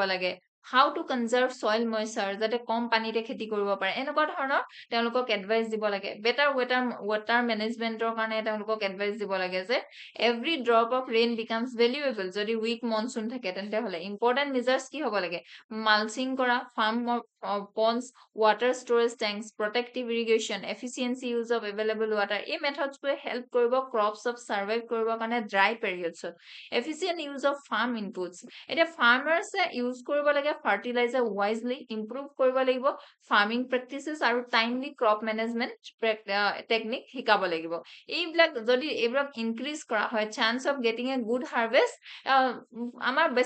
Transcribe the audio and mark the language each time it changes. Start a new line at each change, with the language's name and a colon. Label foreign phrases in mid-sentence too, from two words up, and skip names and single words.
Assamese: লাগে
English: how to conserve soil moisture
Assamese: যাতে কম পানীতে খেতি কৰিব পাৰে এনেকুৱা ধৰণৰ তেওঁলোকক এডভাইচ দিব লাগে
English: better water managementৰ
Assamese: কাৰণে তেওঁলোকক এডভাইচ দিব লাগে যে
English: every drop of rain becomes valuable
Assamese: যদি
English: weak monsoon
Assamese: থাকে তেন্তে হ'লে
English: important measures
Assamese: কি হ'ব লাগে মালচিং কৰা
English: farm ponds water storage tanks, protective irrigation, efficiency use of available water.
Assamese: এই মেথডছবোৰে হেল্প কৰিব ক্ৰপছক সাৰ্ভাইভ কৰিবৰ কাৰণে
English: dry periodsত efficient use of farm inputs.
Assamese: এতিয়া ফাৰ্মাৰ্ছে ইউজ কৰিব লাগে
English: fertilizer wisely
Assamese: ইম্প্ৰুভ কৰিব লাগিব
English: farming practices
Assamese: আৰু
English: timely crop management technique
Assamese: শিকাব লাগিব এইবিলাক যদি এইবিলাক ইনক্ৰিজ কৰা হয়
English: chance of getting a good harvest
Assamese: আমাৰ